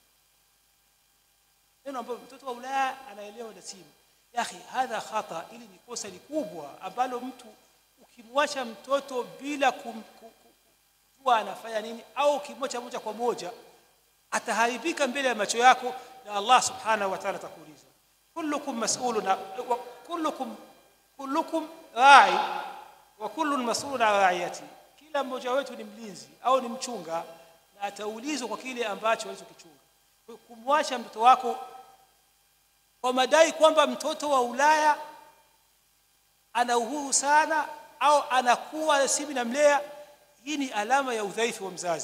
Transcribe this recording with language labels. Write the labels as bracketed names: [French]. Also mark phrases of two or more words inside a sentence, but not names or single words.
[Swahili] Neno ambalo mtoto wa Ulaya analelewa na simu. Yaani [Arabic] هذا خطأ, [Swahili] ili ni kosa likubwa ambalo mtu ukimwacha mtoto bila kujua anafanya nini au ukimwacha moja kwa moja ataharibika mbele ya macho yako, na Allah [Arabic] سبحانه وتعالى [Swahili] atakuuliza [Arabic] كلكم مسؤول وكلكم راع وكل مسؤول عن رعيته. [Swahili] Kila mmoja wetu ni mlinzi au ni mchunga na ataulizwa kwa kile ambacho alichokichunga. Kumwacha mtoto wako kwa madai kwamba mtoto wa Ulaya ana uhuru sana au anakuwa simu na mlea, hii ni alama ya udhaifu wa mzazi.